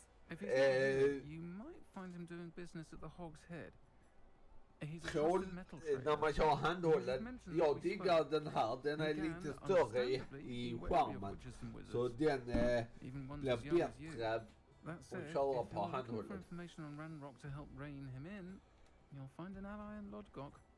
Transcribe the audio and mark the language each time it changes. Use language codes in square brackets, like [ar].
[en] If he's not here, you might find him doing business at the Hog's Head. He's a trusted metal trader. [sv] När man kör handhållen, jag diggar den här, den är lite större i skärmen. Så den blir bättre att köra på handhållen. [en] Information on Ranrock to help rein him in, you'll find an ally in Lodgok.